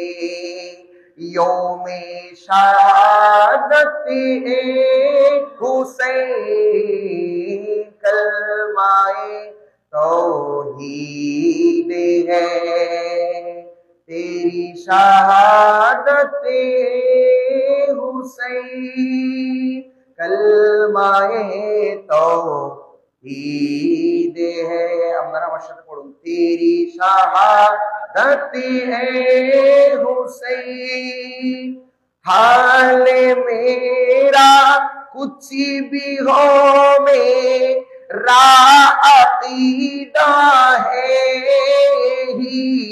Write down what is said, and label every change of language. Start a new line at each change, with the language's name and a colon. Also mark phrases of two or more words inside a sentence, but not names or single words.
Urdu: یوم شہادت اے حسین، کلمہ توحید ہے تیری شہادت حسین، کلمہ توحید ہے۔
Bangla: আপনারা আমার সাথে পড়ুন
Urdu: تیری شہادت حسین، حال میرا کچھ بھی ہو میرا عقیدہ ہے ہی